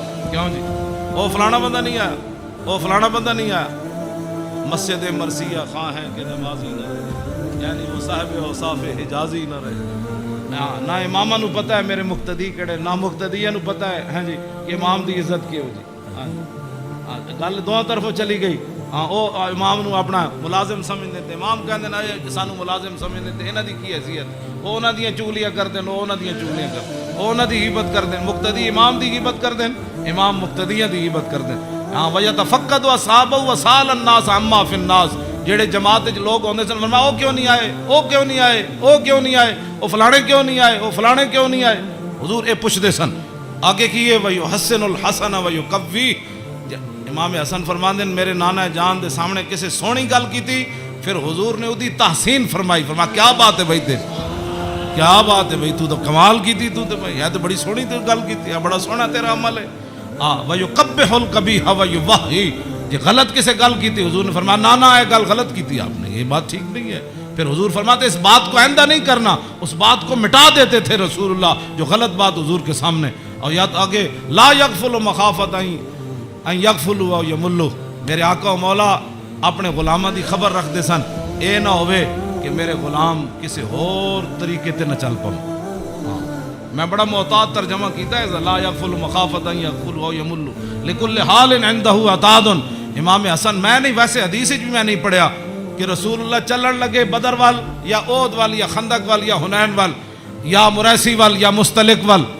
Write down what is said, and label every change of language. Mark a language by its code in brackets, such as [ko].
[ur] کیوں جی وہ فلانا بندہ نہیں آیا وہ فلانا بندہ نہیں آیا. مسجد مرثیہ خواہ ہیں کہ نمازی نہ رہے یعنی وہ صاحب اوصاف حجازی نہ رہے. [pa] نہ امامہ نو پتہ ہے میرے مقتدی کڑے نہ مقتدیہ نو پتہ ہے ہاں جی کہ امام دی عزت کی ہو جی. ہاں گل دو طرفوں چلی گئی. ہاں او امام نو اپنا ملازم سمجھتے تھے. امام کہندے نا سانو ملازم سمجھتے تھے انہاں دی کی حیثیت وہ انہاں دیاں چگلیاں کردے وہ انہاں دیاں چگلیاں کردے وہ انہاں دی غیبت کردے. مقتدی امام دی غیبت کردے امام مقتدیاں دی غیبت کردے. [ar] ہاں وَيَتَفَقَّدُ أَصْحَابَهُ وَسَأَلَ النَّاسَ عَمَّا فِي النَّاسِ. [pa] جڑے جماعت وچ لوگ ہوندے سن فرمایا او کیوں نہیں آئے او کیوں نہیں آئے او کیوں نہیں آئے او فلانے کیوں نہیں آئے او فلانے کیوں نہیں آئے. حضور اے پوچھدے سن. آگے کیے [ar] وَيُحَسِّنُ الْحَسَنَ وَيُقَوِّي. [pa] امام حسن فرماندے میرے نانا جان دے سامنے کسے سونی گل کی تھی پھر حضور نے اودی تحسین فرمائی. فرمایا کیا بات ہے بھائی تے کیا بات ہے بھائی تو کمال کی تھی تو بھائی ہے تو بڑی سونی تو گل کی تھی بڑا سونا تیرا عمل ہے. ہاں [ar] وَيُقَبِّحُ الْقَبِيحَ وَيُوَحِّي. [pa] یہ غلط کسے گل کی تھی حضور نے فرمایا نانا ہے گل غلط کی تھی آپ نے یہ بات ٹھیک نہیں ہے. [ur] پھر حضور فرماتے اس بات کو آئندہ نہیں کرنا اس بات کو مٹا دیتے تھے رسول اللہ جو غلط بات حضور کے سامنے. [ar] اور یا آگے لا یغفل مخافت ان یغفلوا او یملوا. [pa] میرے آقا و مولا اپنے غلامہ دی خبر رکھ دے سن اے نہ ہوئے کہ میرے غلام کسی اور طریقے تے نہ چل پاؤں. میں بڑا محتاط ترجمہ کیتا ہے [ar] لا یغفل مخافت ان یغفلوا او یملوا لکل حال عنده عتاد. [pa] امام حسن میں نہیں ویسے حدیث بھی میں نہیں پڑھیا کہ رسول اللہ چلن لگے بدر وال یا احد وال یا خندق وال یا حنین وال یا مریسی وال یا مستلق وال.